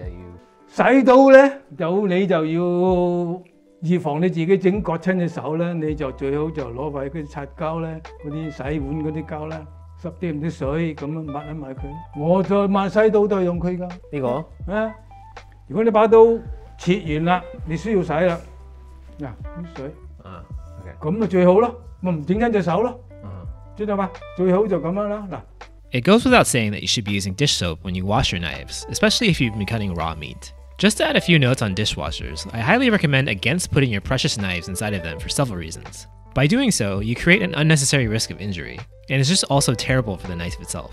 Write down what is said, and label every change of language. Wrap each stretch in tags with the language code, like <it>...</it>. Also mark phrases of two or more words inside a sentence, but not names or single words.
<yue>洗刀咧，你就要預防你自己整割親隻手咧，你就最好就攞塊嗰啲擦膠咧，嗰啲洗碗嗰啲膠咧，濕啲水咁樣抹一抹佢。我再抹洗刀都係用佢㗎。呢個啊，如果你把刀切完啦，你需要洗啦，嗱啲水啊，OK，咁咪最好咯，咪唔整親隻手咯，知道嘛？最好就咁樣啦，嗱。</yue> <en>It goes without saying that you should be using dish soap when you wash your knives, especially if you've been cutting raw meat. Just to add a few notes on dishwashers, I highly recommend against putting your precious knives inside of them for several reasons. By doing so, you create an unnecessary risk of injury, and it's just also terrible for the knife itself.</en>